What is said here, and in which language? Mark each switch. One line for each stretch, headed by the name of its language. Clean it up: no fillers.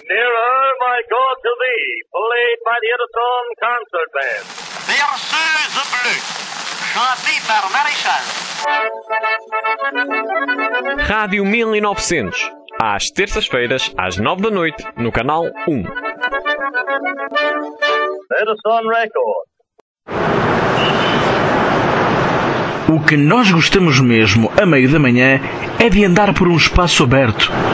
English: Nearer, my God, to thee, played by the Edison Concert Band.
French: Berceuse bleue, chantée par Maréchal.
Portuguese: Rádio 1900, às terças-feiras, às 9 da noite, no Canal 1.
English: Edison Record.
Portuguese: O que nós gostamos mesmo, a meio da manhã, é de andar por um espaço aberto.